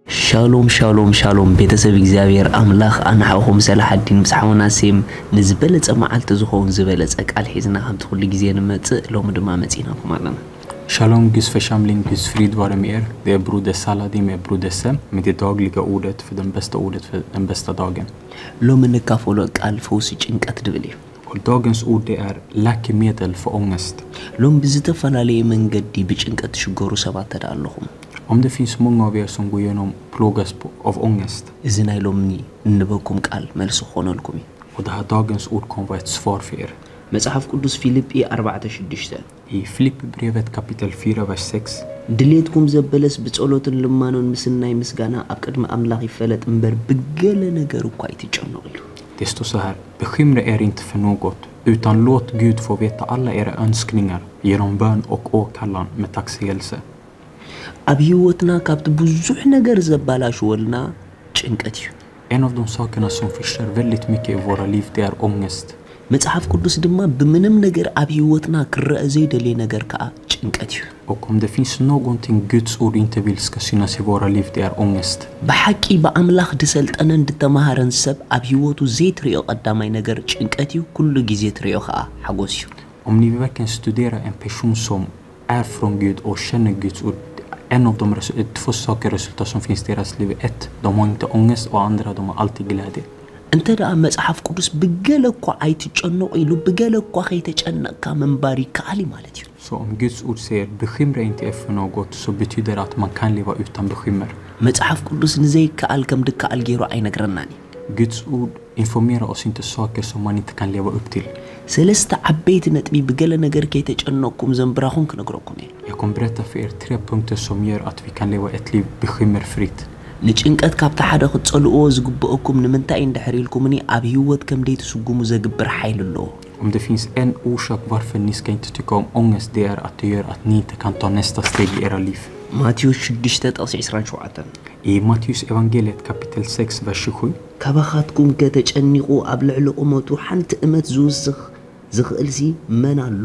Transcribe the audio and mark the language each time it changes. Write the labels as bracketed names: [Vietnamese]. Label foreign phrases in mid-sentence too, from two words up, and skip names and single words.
[Hebrew] שלום שלום שלום [Tigrinya] بيتسب እግዚአብሔር አምላኽ አንሐኹም ሰላሐዲን ምስሐውና ሴም ንዝበለጸ መዓልት ዝኸውን ዝበለጸ ቃል ሒዝና ከምቲ ኩሉ ግዜ ንመጽእ ሎሚ ድማ መጺናኩም ኣለና [Swedish] Shalom Guds församling, Guds frid vare med er. Det är broder Saladin med broder Sem med det dagliga ordet för den bästa ordet för den bästa dagen. [Tigrinya] ሎሚ ንካፈሎ ቃል ፈውሲ ጭንቀት ድብል እዩ [Swedish] Och dagens ord det är läkemedel för ångest. [Tigrinya] ሎሚ ብዝተፈላለየ መንገዲ ብጭንቀት ሽገሩ ሰባት ተዳለኹም [Swedish] Om det finns många av er som går igenom plågas av ångest. [Tigrinya] እዚ ናይ ሎሚ ንበኩም ቃል መልስ ኾነልኩም እዩ [Swedish] Och det här dagens ord kommer vara ett svar för er. [Tigrinya] መጽሐፍ ቅዱስ ፊልጵ 4:6 [Swedish] I Filippibrevet kapitel 4 vers 6. [Tigrinya] ድሌትኩም ዘበለስ ብጸሎትን ልማኖን ምስናይ ምስጋና ኣብ ቅድመ አምላኽ ይፈለጥ እምበር ብገለ ነገር እኳ አይትጨነቁ እዩ [Swedish] Det står så här: bekymra er inte för något, utan låt Gud få veta alla era önskningar genom bön och åkallan med tacksägelse. [Tigrinya] ኣብ ህይወትና ካብቲ ብዙሕ ነገር ዘባላሽወልና ጭንቀት እዩ [Swedish] En av de sakerna som förstör väldigt mycket i våra liv det är ångest. [Tigrinya] መጽሐፍ ቅዱስ ድማ ብምንም ነገር ኣብ ህይወትና ክረአ ዘይደልየ ነገር ከዓ ጭንቀት እዩ [Swedish] Och om det finns någonting Guds ord inte vill ska synas i våra liv det är ångest. [Tigrinya] ብሓቂ በአምላኽ ድሰልጠነን ድተማሃረን ሰብ ኣብ ህይወቱ ዘይትሪኦ ቀዳማይ ነገር ጭንቀት እዩ ኩሉ ግዜ ትሪኦ ከዓ ሓጎስ እዩ [Swedish] Om ni verkligen studerar en person som är från Gud och känner Guds ord, en av de två saker resultat som finns i deras liv. Ett, de har inte ångest och andra, de har alltid glädje. [Tigrinya] እንተ ደኣ መጽሐፍ ቅዱስ ብገለ እኳ ኣይትጨነቁ ኢሉ ብገለ እኳ ከይተጨነቅካ መንባር ይከኣል ማለት እዩ [Swedish] Så om Guds ord säger bekymra inte er för något så betyder det att man kan leva utan bekymmer. [Tigrinya] መጽሐፍ ቅዱስ ንዘይከኣል ከም ድከኣል ገይሩ ኣይነግረናን [Swedish] Guds ord informerar oss inte saker som man inte kan leva upp till. [Tigrinya] ሰለስተ ዓበይቲ ነጥቢ ብገለ ነገር ከይተጨነቅኩም ዘንብራኹም ክነግረኩም እየ [Swedish] Jag kommer berätta för er 3 punkter som gör att vi kan leva ett liv bekymmerfritt. [Tigrinya] ንጭንቀት ካብታ ሓደ ክትጸልኦ ዝግብአኩም ንምንታይ እንደሕሪልኩምኒ ኣብ ህይወት ከም ደይ ትስጉሙ ዘግብር ኃይል ኣለዎ [Swedish] Om det finns en orsak varför ni ska inte tycka om ångest det är att det gör att ni inte kan ta nästa steg i era liv. [Tigrinya] ማቴዎስ 6:27 [Swedish] I Matteus evangeliet kapitel 6 vers 27. [Tigrinya] ካባኻትኩም ከተጨኒቁ ኣብ ልዕሊ ቁመቱ ሓንቲ እመት ዝውስኽ ዝኽእልሲ መን ኣሎ